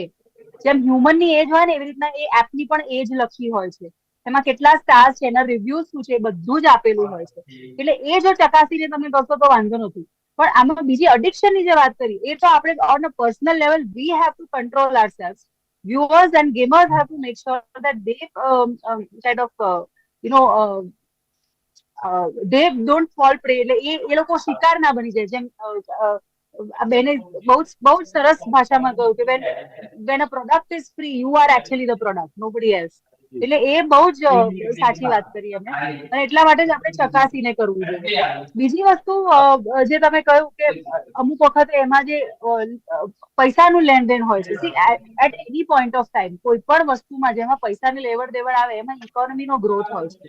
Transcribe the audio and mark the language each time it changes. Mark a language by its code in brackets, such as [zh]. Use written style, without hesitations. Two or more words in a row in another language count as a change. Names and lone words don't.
[gu] જેમ હ્યુમનની એજ હોય ને, એવી રીતના એ એપની પણ એજ લખી હોય છે. એમાં કેટલા સ્ટાર્સ છે, એના રિવ્યુઝ શું છે, બધું જ આપેલું હોય છે. એટલે એ જો ચકાસીને તમે કરશો તો વાંધો નથી. પણ આમાં બીજી અડિક્શનની જે વાત કરી, એ તો આપણે [en] on a personal level we have to control ourselves. Viewers and gamers have to make sure that they kind of they don't fall prey. [gu] એટલે એ લોકો શિકાર ના બની જાય. જેમ બેને બહુ જ સરસ ભાષામાં કહ્યું કે [en] when a product is free, you are actually the product, nobody else. [gu] એટલે એ બહુ જ સાચી વાત કરી અમે, અને એટલા માટે જ આપણે ચકાસીને કરવું જોઈએ. બીજી વસ્તુ જે તમે કહ્યું કે અમુક વખતે એમાં જે પૈસાનું લેણદેણ હોય છે, [en] see at any point of time [gu] કોઈ પણ વસ્તુમાં જેમાં પૈસાની લેવડ દેવડ આવે, એમાં ઇકોનોમીનો ગ્રોથ હોય છે.